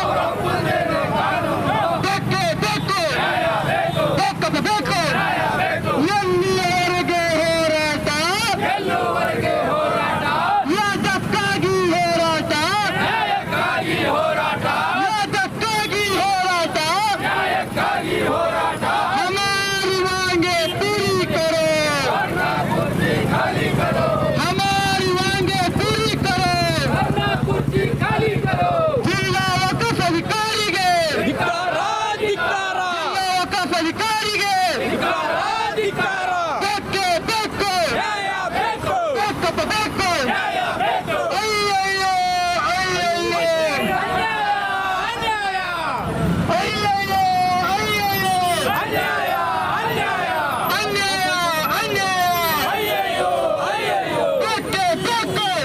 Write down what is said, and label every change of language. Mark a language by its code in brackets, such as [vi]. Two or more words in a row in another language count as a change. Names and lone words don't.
[kn] ಬೇಕೇ ಬೇಕು, ಬೇಕಪ್ಪ ಬೇಕು. ಎಲ್ಲಿಯವರೆಗೆ ಹೋರಾಟ, ಯಾತಕ್ಕಾಗಿ ಹೋರಾಟ, ಯಾತಕ್ಕಾಗಿ ಹೋರಾಟ. [hi] हमारी मांगे पूरी करो, हमारी मांगे पूरी करो. [kn] ಜಿಲ್ಲಾ ವಕಫ್ ಅಧಿಕಾರಿಗೆ, ಜಿಲ್ಲಾ ವಕಫ್ ಅಧಿಕಾರಿಗೆ ಬೇಕೇ ಬೇಕು, ಬೇಕಪ್ಪ ಬೇಕು. ಅಯ್ಯಯ್ಯೋ ಅಯ್ಯಯ್ಯೋ ಅಯ್ಯಯ್ಯೋ ಅಯ್ಯಯ್ಯೋ ಅನ್ಯಾಯ ಅನ್ಯಾಯ ಬೇಕೇ ಬೇಕು.